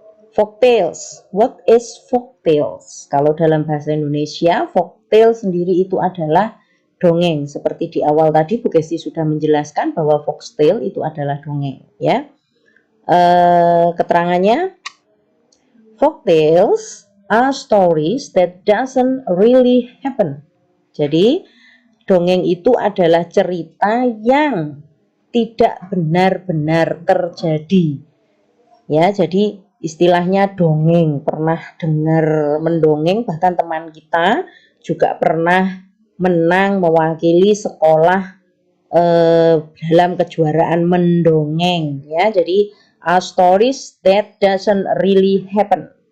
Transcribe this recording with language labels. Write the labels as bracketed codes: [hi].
[en] Folk tales. What is folk tales? [id] Kalau dalam bahasa Indonesia, folk tales sendiri itu adalah dongeng. Seperti di awal tadi Bu Gesti sudah menjelaskan bahwa foxtail itu adalah dongeng, ya. Keterangannya, [en] folk tales are stories that doesn't really happen. [id] Jadi dongeng itu adalah cerita yang tidak benar-benar terjadi. Ya, jadi istilahnya dongeng. Pernah dengar mendongeng, bahkan teman kita juga pernah menang mewakili sekolah dalam kejuaraan mendongeng ya. [en] Jadi stories that doesn't really happen.